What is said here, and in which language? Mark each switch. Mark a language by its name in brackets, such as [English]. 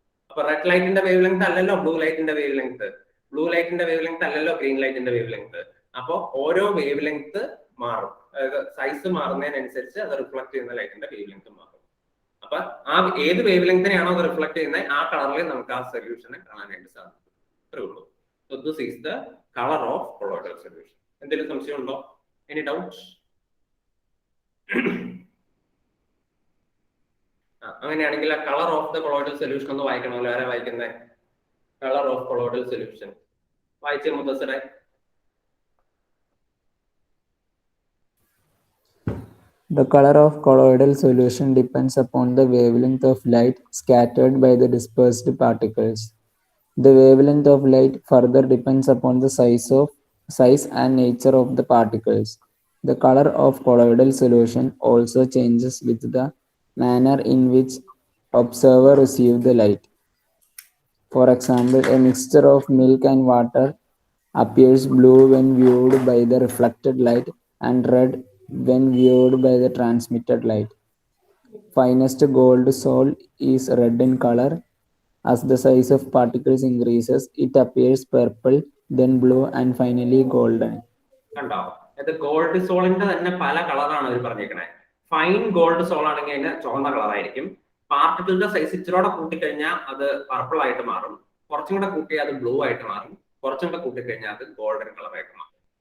[Malayalam] അപ്പൊ റെഡ് ലൈറ്റിന്റെ wave length അല്ലല്ലോ ബ്ലൂ ലൈറ്റിന്റെ വേവ് ലെങ്ത്, ബ്ലൂ ലൈറ്റിന്റെ വേവ് ലെങ്ത് അല്ലല്ലോ ഗ്രീൻ ലൈറ്റിന്റെ വേവ് ലെങ്ത്. അപ്പോൾ ഓരോ വേവ് ലെങ്ത് മാറും, അതായത് സൈസ് മാറുന്നതിനനുസരിച്ച് അത് റിഫ്ലക്ട് ചെയ്യുന്ന ലൈറ്റിന്റെ വേവ് ലെങ്ത് മാറും. അപ്പൊ ആ ഏത് വേവ് ലെങ്തിനെയാണോ അത് റിഫ്ലക്ട് ചെയ്യുന്നത് ആ കളറിൽ നമുക്ക് ആ സൊല്യൂഷനെ കാണാനായിട്ട് സാധിക്കും. അത്രേ ഉള്ളൂ. [English] So this is the color of colloidal solution. [Malayalam] എന്തെങ്കിലും സംശയം ഉണ്ടോ? [English] Any doubts? [Malayalam] അങ്ങനെയാണെങ്കിൽ ആ colour of the colloidal solution ഒന്ന് വായിക്കണമല്ലോ. ആരാ വായിക്കുന്നത്? കളർ ഓഫ് കൊളോയിഡൽ സൊല്യൂഷൻ വായിച്ചേ മുത്തശ്ശരെ. [English] The color of colloidal solution depends upon the wavelength of light scattered by the dispersed particles. The wavelength of light further depends upon the size and nature of the particles. The color of colloidal solution also changes with the manner in which observer receive the light. For example, a mixture of milk and water appears blue when viewed by the reflected light and red when viewed by the transmitted light. Finest gold salt is red in color. As the size of particles increases, it appears purple then blue, and finally golden. [Malayalam] കണ്ടോ? ഇത് gold സോളിന്റെ തന്നെ പല കളറാണ് അവർ പറഞ്ഞേക്കണേ. Fine gold sol ആണെങ്കിൽ അതിന് ചുവന്ന കളറായിരിക്കും. പാർട്ടിക്കിളിന്റെ size ഇച്ചിരോടെ കൂട്ടിക്കഴിഞ്ഞാൽ അത് purple ആയിട്ട് മാറും. കുറച്ചും കൂടെ കൂട്ടിയാൽ അത് ബ്ലൂ ആയിട്ട് മാറും. കുറച്ചും കൂടെ കൂട്ടിക്കഴിഞ്ഞാൽ അത് ഗോൾഡൻ കളറായിട്ട് മാറും.